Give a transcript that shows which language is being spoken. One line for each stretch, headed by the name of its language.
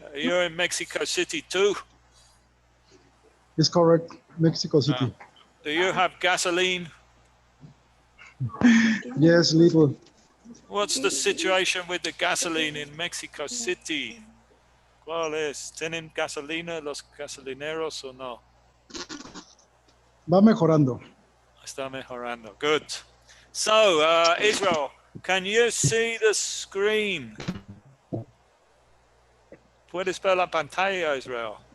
English: You're in Mexico City too? It's correct. Mexico City. Do you have gasoline? Yes, little. What's the situation with the gasoline in Mexico City?
Spanish: ¿Cuál es? ¿Tienen gasolina los gasolineros o no? Va mejorando. Está mejorando.
English: Good. So, Israel, can you see the screen?
Spanish: ¿Puedes ver la pantalla, Israel?